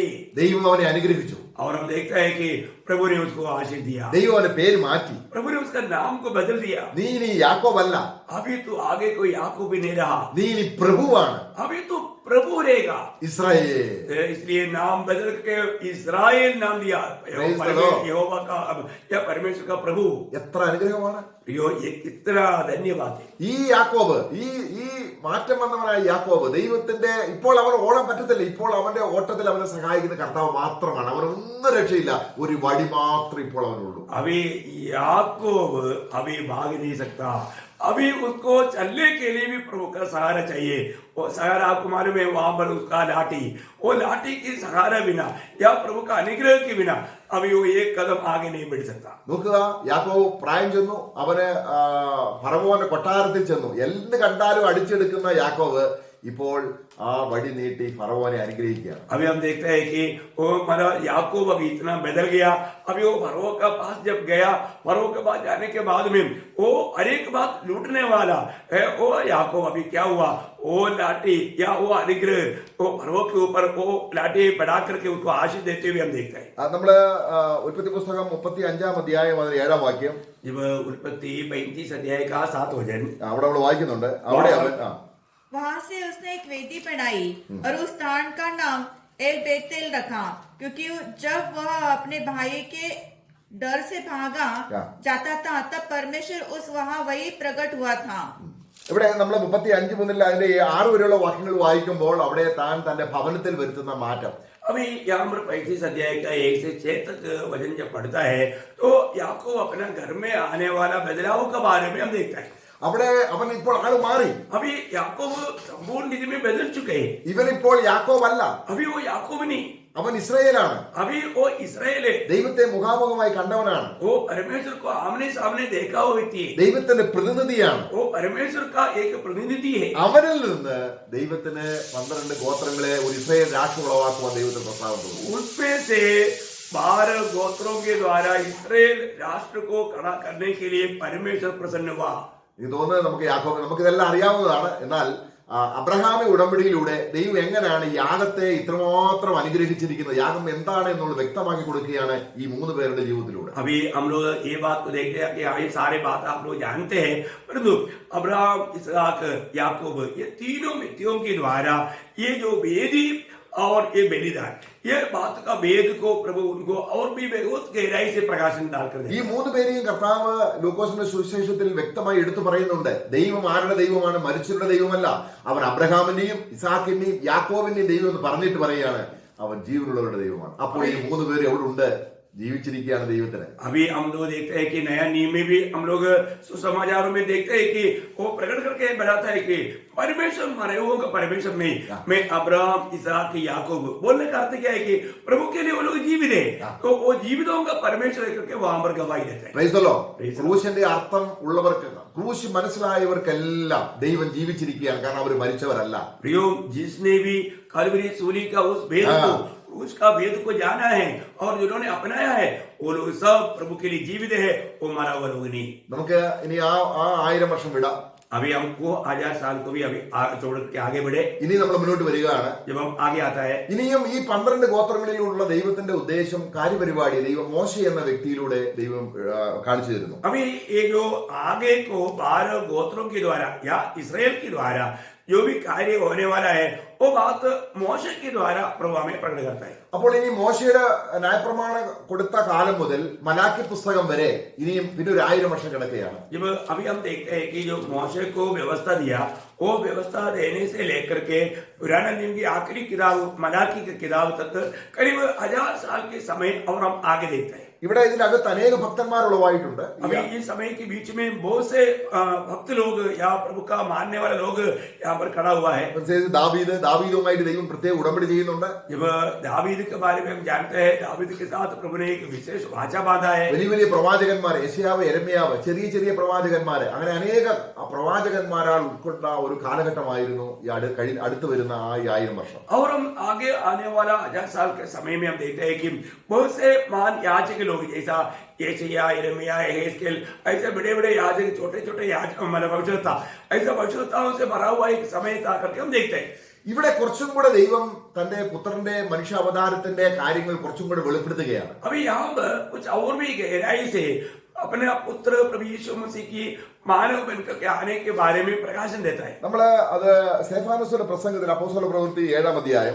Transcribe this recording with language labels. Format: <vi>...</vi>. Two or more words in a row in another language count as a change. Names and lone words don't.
<ml>ദൈവം അവനെ അനുഗ്രഹിച്ചു.</ml> <hi>और हम देखते हैं कि प्रभु ने उसको आशीष दिया,</hi> <ml>ദൈവം അവന്റെ പേര് മാറ്റി.</ml> <hi>प्रभु ने उसका नाम को बदल दिया।</hi> <ml>നീ ഇനി യാക്കോബല്ല,</ml> <hi>अभी तू आगे कोई याकूब भी नहीं रहा,</hi> <ml>നീ ഇനി പ്രഭുവാണ്,</ml> <hi>अभी तू प्रभु रहेगा।</hi> <ml>ഇസ്രായേൽ.</ml> <hi>इसलिए नाम बदल के इस्राएल नाम दिया,</hi> <en>Praise the Lord.</en> <hi>यहोवा का या परमेश्वर का प्रभु।</hi> <ml>എത്ര അനുഗ്രഹമാണ്.</ml> <hi>ये कितना धन्यवाद है।</hi> <ml>ഈ യാക്കോബ്, ഈ മാറ്റം വന്നവനായ യാക്കോബ് ദൈവത്തിന്റെ, ഇപ്പോൾ അവൻ ഓടാൻ പറ്റത്തില്ല, ഇപ്പോൾ അവന്റെ ഓട്ടത്തിൽ അവനെ സഹായിക്കുന്ന കർത്താവ് മാത്രമാണ്. അവനൊന്നും രക്ഷയില്ല, ഒരു വടി മാത്രം ഇപ്പോൾ അവനുള്ളൂ.</ml> <hi>अभी याकूब अभी भाग नहीं सकता, अभी उसको चलने के लिए भी प्रभु का सहारा चाहिए। वो सहारा आपको मालूम है, वहां पर उसका लाठी, वो लाठी की सहारा बिना या प्रभु का अनुग्रह के बिना अभी वो एक कदम आगे नहीं बढ़ सकता।</hi> <ml>നോക്കുക, യാക്കോബ് പ്രായം ചെന്നു, അവന് ഫറവോന്റെ കൊട്ടാരത്തിൽ ചെന്നു. എന്ത് കണ്ടാലും അടിച്ചെടുക്കുന്ന യാക്കോബ് ഇപ്പോൾ ആ വടി നീട്ടി ഫറവോനെ അനുഗ്രഹിക്കുകയാണ്.</ml> <hi>अभी हम देखते हैं कि वो हमारा याकूब अभी इतना बदल गया। अभी वो फरो का पास जब गया, फरो के पास जाने के बाद में वो हर एक बात लूटने वाला है। वो याकूब अभी क्या हुआ, वो लाठी या वो अनुग्रह वो फरो के ऊपर वो लाठी बढ़ा करके उसको आशीष देते हुए हम देखते हैं।</hi> <ml>നമ്മള് ഉൽപ്പത്തി പുസ്തകം 35-ാം അധ്യായം 7-ാം വാക്യം,</ml> <hi>जब उत्पत्ति 35 अध्याय का 7 वचन,</hi> <ml>അവിടെ നമ്മൾ വായിക്കുന്നുണ്ട്. അവിടെ അവൻ</ml> <hi>वहां से उसने एक वेदी बनाई और उस स्थान का नाम एल बेतेल रखा, क्योंकि जब वह अपने भाई के डर से भागा जाता था तब परमेश्वर उस वहां वही प्रकट हुआ था।</hi> <ml>ഇവിടെ നമ്മൾ 35 മുതൽ അതിന്റെ 6 വരെയുള്ള വാക്യങ്ങൾ വായിക്കുമ്പോൾ അവിടെ താൻ തന്റെ ഭവനത്തിൽ വരുത്തുന്ന മാറ്റം.</ml> <hi>अभी यहाँ पर 35 अध्याय का 1 से 6 तक वचन जब पढ़ता है तो याकूब अपना घर में आने वाला बदलाव के बारे में हम देखते हैं।</hi> <ml>അവിടെ അവൻ ഇപ്പോൾ ആള് മാറി.</ml> <hi>अभी याकूब संपूर्ण रीति में बदल चुके हैं।</hi> <ml>ഇവൻ ഇപ്പോൾ യാക്കോബ് അല്ല,</ml> <hi>अभी वो याकूब नहीं,</hi> <ml>അവൻ ഇസ്രായേലാണ്.</ml> <hi>अभी वो इसराइल है।</hi> <ml>ദൈവത്തെ മുഖാമുഖമായി കണ്ടവനാണ്,</ml> <hi>वो परमेश्वर को आमने सामने देखा हुआ व्यक्ति है,</hi> <ml>ദൈവത്തിന്റെ പ്രതിനിധിയാണ്.</ml> <hi>वो परमेश्वर का एक प्रतिनिधि है।</hi> <ml>അവനിൽ നിന്ന് ദൈവത്തിന് 12 ഗോത്രങ്ങളെ ഒരു ഇസ്രായേൽ രാഷ്ട്രം ഉളവാക്കുവാൻ ദൈവത്തിന് പ്രസ്താവന തോന്നി.</ml> <hi>उसमें से 12 गोत्रों के द्वारा इसराइल राष्ट्र को खड़ा करने के लिए परमेश्वर प्रसन्न हुआ।</hi> <ml>എനിക്ക് തോന്നുന്നത് നമുക്ക് യാക്കോബ്, നമുക്കിതെല്ലാം അറിയാവുന്നതാണ്. എന്നാൽ അബ്രഹാമി ഉടമ്പടിയിലൂടെ ദൈവം എങ്ങനെയാണ് യാഗത്തെ ഇത്രമാത്രം അനുഗ്രഹിച്ചിരിക്കുന്നത്, യാഗം എന്താണ് എന്നുള്ളത് വ്യക്തമാക്കി കൊടുക്കുകയാണ് ഈ 3 പേരുടെ ജീവിതത്തിലൂടെ.</ml> <hi>अभी हम लोग ये बात को देखते हैं कि ये सारे बात आप लोग जानते हैं, परंतु अब्राहम, इसहाक, याकूब ये तीनों व्यक्तियों के द्वारा ये जो वेदी और ये बलिदान, ये बात का भेद को प्रभु उनको और भी बहुत गहराई से प्रकाशन डालकर</hi> <ml>ഈ 3 പേരെയും കർത്താവ് ലൂക്കോസിന്റെ സുവിശേഷത്തിൽ വ്യക്തമായി എടുത്തു പറയുന്നുണ്ട്. ദൈവം ആരുടെ ദൈവമാണ്? മരിച്ചവരുടെ ദൈവമല്ല. അവൻ അബ്രഹാമിന്റെയും ഇസാക്കിന്റെയും യാക്കോബിന്റെയും ദൈവം എന്ന് പറഞ്ഞിട്ട് പറയുകയാണ് അവൻ ജീവനുള്ളവരുടെ ദൈവമാണ്. അപ്പോൾ ഈ 3 പേര് എവിടെ ഉണ്ട്? ജീവിച്ചിരിക്കുകയാണ് ദൈവത്തിന്.</ml> <hi>अभी हम लोग देखते हैं कि नया नियम में भी हम लोग सुसमाचारों में देखते हैं कि वो प्रकट करके बताता है कि परमेश्वर मरे हुओं का परमेश्वर नहीं, मैं अब्राहम, इसहाक, याकूब बोलने का अर्थ क्या है कि प्रभु के लिए वो लोग जीवित है, तो वो जीवितों का परमेश्वर करके वहां पर गवाही देते हैं।</hi> <en>Praise the Lord.</en> <ml>ക്രൂശിന്റെ അർത്ഥം ഉള്ളവർക്ക്, ക്രൂശ് മനസ്സിലായവർക്കെല്ലാം ദൈവം ജീവിച്ചിരിക്കുകയാണ്, കാരണം അവർ മരിച്ചവരല്ല.</ml> <hi>प्रियो, जिसने भी कलवरी सूली का उस भेद को, उसका भेद को जाना है और जिन्होंने अपनाया है वो लोग सब प्रभु के लिए जीवित है, वो मरा हुआ लोग नहीं।</hi> <ml>നമുക്ക് ഇനി ആ 1000 വർഷം വിടാം.</ml> <hi>अभी हमको 1000 साल को भी अभी छोड़ के आगे बढ़े।</hi> <ml>ഇനി നമ്മൾ മുന്നോട്ട് വരികയാണ്.</ml> <hi>जब हम आगे आता है,</hi> <ml>ഇനിയും ഈ 12 ഗോത്രങ്ങളിലുള്ള ദൈവത്തിന്റെ ഉദ്ദേശം, കാര്യപരിപാടി ദൈവം മോശ എന്ന വ്യക്തിയിലൂടെ ദൈവം കാണിച്ചു തരുന്നു.</ml> <hi>अभी ये जो आगे को 12 गोत्रों के द्वारा या इसराइल के द्वारा जो भी कार्य होने वाला है वो बात मोशे के द्वारा प्रभु हमें प्रकट करता है.</hi> <ml>അപ്പോൾ ഇനി മോശയുടെ ന്യായപ്രമാണം കൊടുത്ത കാലം മുതൽ മലാക്കി പുസ്തകം വരെ ഇനിയും പിന്നെ ഒരു 1000 വർഷം കിടക്കുകയാണ്.</ml> <hi>जब अभी हम देखते हैं कि जो मोशे को व्यवस्था दिया वो व्यवस्था देने से लेकर के पुराने नियम की आखिरी किताब मलाकी की किताब तक करीब 1000 साल के समय और हम आगे देखते हैं.</hi> <ml>ഇവിടെ ഇതിനകത്ത് അനേക ഭക്തന്മാർ ഉളവായിട്ടുണ്ട്.</ml> <hi>अभी इस समय के बीच में बहुत से भक्त लोग या प्रभु का मानने वाले लोग यहाँ पर खड़ा हुआ है.</hi> <ml>ദാവീദുമായിട്ട് ദൈവം പ്രത്യേക ഉടമ്പടി ചെയ്യുന്നുണ്ട്.</ml> <hi>जब दावीद के बारे में हम जानते हैं दावीद के साथ प्रभु ने एक विशेष वाचा बांधा है.</hi> <ml>വലിയ വലിയ പ്രവാചകന്മാർ യെശയ്യാവ് യെരമ്യാവ് ചെറിയ ചെറിയ പ്രവാചകന്മാര് അങ്ങനെ അനേക പ്രവാചകന്മാരാൽ ഉൾക്കൊണ്ട ഒരു കാലഘട്ടമായിരുന്നു ഈ അടുത്ത് വരുന്ന ആ 1000 വർഷം.</ml> <hi>और हम आगे आने वाला 1000 साल के समय में हम देखते हैं कि बहुत से महान याजक लोग जैसा यशायाह यिर्मयाह यहेजकेल ऐसे बड़े बड़े याजक छोटे छोटे याजक मतलब भविष्यवक्ता ऐसा भविष्यवक्ताओं से भरा हुआ एक समय था करके हम देखते हैं.</hi> <ml>ഇവിടെ കുറച്ചും കൂടെ ദൈവം തന്റെ പുത്രന്റെ മനുഷ്യാവതാരത്തിന്റെ കാര്യങ്ങൾ കുറച്ചും കൂടെ വെളിപ്പെടുത്തുകയാണ്.</ml> <hi>अभी यहाँ पर कुछ और भी गहराई से अपने पुत्र प्रभु यीशु मसीह की मानव बनकर के आने के बारे में प्रकाशन देता है.</hi> <ml>നമ്മള് അത് സ്തെഫാനോസിന്റെ പ്രസംഗത്തിൽ അപ്പോസ്തല പ്രവൃത്തി 7-ാം അധ്യായം</ml>